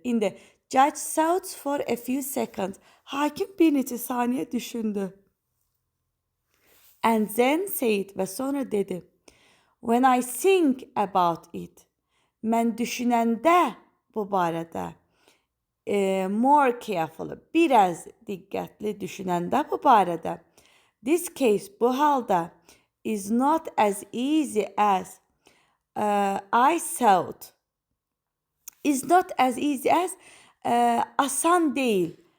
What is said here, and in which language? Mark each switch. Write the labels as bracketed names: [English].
[Azerbaijani] İndi [English] judge thought for a few seconds. [Azerbaijani] Hakim bir neçə saniyə düşündü. [English] And then said [Azerbaijani] və sonra dedi. [English] When I think about it. [Azerbaijani] Mən düşünəndə bu barədə. [English] More careful. [Azerbaijani] Biraz diqqətli düşünəndə bu barədə. [English] This case [Azerbaijani] bu halda [English] is not as easy as I thought. Is not as easy as [Azerbaijani] asan deyil.